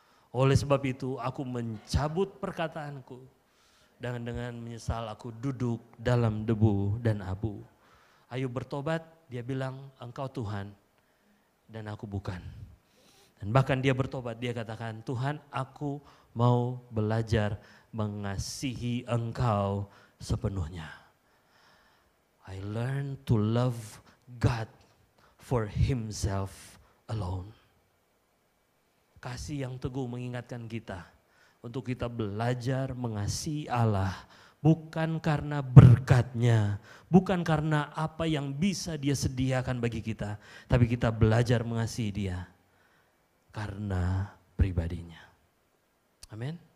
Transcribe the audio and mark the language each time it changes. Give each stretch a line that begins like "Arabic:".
Indonesian: Oleh sebab itu aku mencabut perkataanku. Dan dengan menyesal aku duduk dalam debu dan abu. Ayub bertobat, dia bilang Engkau Tuhan dan aku bukan. Dan bahkan dia bertobat, dia katakan Tuhan aku mau belajar mengasihi Engkau sepenuhnya.
English: I learn to love God for Himself alone.
Indonesian: Kasih yang teguh mengingatkan kita untuk kita belajar mengasihi Allah bukan karena berkat-Nya, bukan karena apa yang bisa Dia sediakan bagi kita, tapi kita belajar mengasihi Dia karena pribadinya. Amin.